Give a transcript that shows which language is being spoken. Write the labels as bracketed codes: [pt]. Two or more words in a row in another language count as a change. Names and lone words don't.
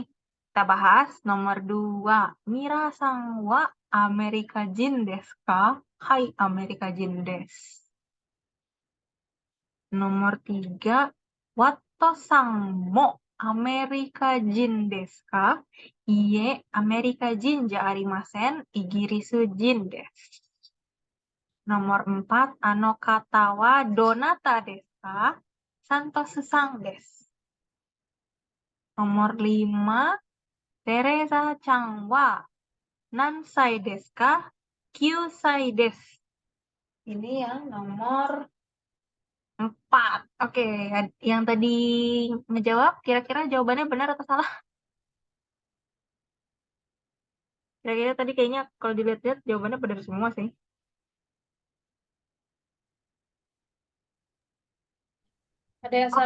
[id] Kita bahas nomor 2. [ja] ミラさんはアメリカ人ですか? はいアメリカ人です. Nomor 3. ワットさんもアメリカ人ですか? いいえ、アメリカ人じゃありません、イギリス人です. Nomor 4. あの方はどなたですか? サントスさんです. [id] Nomor 5. [ja] テレサちゃんは何歳ですか? 九歳です. [id] Ini yang nomor 4. Oke, yang tadi ngejawab, kira-kira jawabannya benar atau salah? Kira-kira tadi kayaknya kalau dilihat-lihat jawabannya benar semua sih. Ada yang salah